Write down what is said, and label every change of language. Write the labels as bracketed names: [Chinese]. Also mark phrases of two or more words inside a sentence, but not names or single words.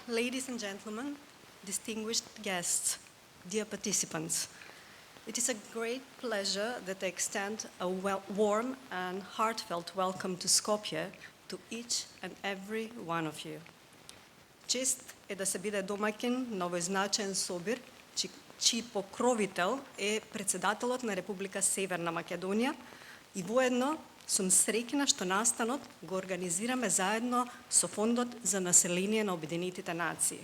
[English] ladies and gentlemen, distinguished guests, dear participants, it is a great pleasure that I extend a warm and heartfelt welcome to Skopje to each and every one of you. [Macedonian] Чест е да се биде домаќин на овој значаен собир, чиј покровител е председателот на Република Северна Македонија и воедно сум среќна што настанот го организираме заедно со Фондот за население на Обединетите нации.